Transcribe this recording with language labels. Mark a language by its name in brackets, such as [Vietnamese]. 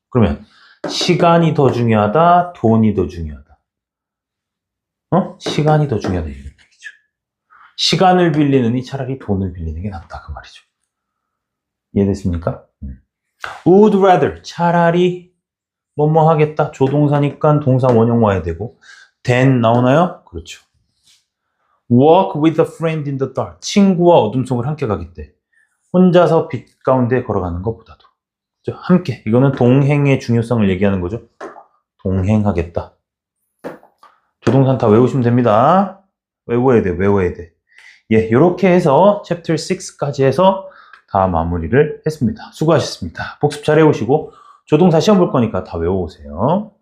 [Korean] 그러면 시간이 더 중요하다. 돈이 더 중요하다. 시간이 더 중요하다. 이 얘기죠. 시간을 빌리느니 차라리 돈을 빌리는 게 낫다. 그 말이죠. 이해됐습니까? would rather. 차라리 뭐뭐 하겠다. 조동사니까 동사 원형 와야 되고. than 나오나요? 그렇죠. [English] walk with a friend in the dark. [Korean] 친구와 어둠 속을 함께 가겠대. 혼자서 빛 가운데 걸어가는 것보다도. 그렇죠? 함께. 이거는 동행의 중요성을 얘기하는 거죠. 동행하겠다. 조동사는 다 외우시면 됩니다. 외워야 돼. 예, 이렇게 해서 챕터 6까지 해서 다 마무리를 했습니다. 수고하셨습니다. 복습 잘 해오시고 조동사 시험 볼 거니까 다 외워오세요.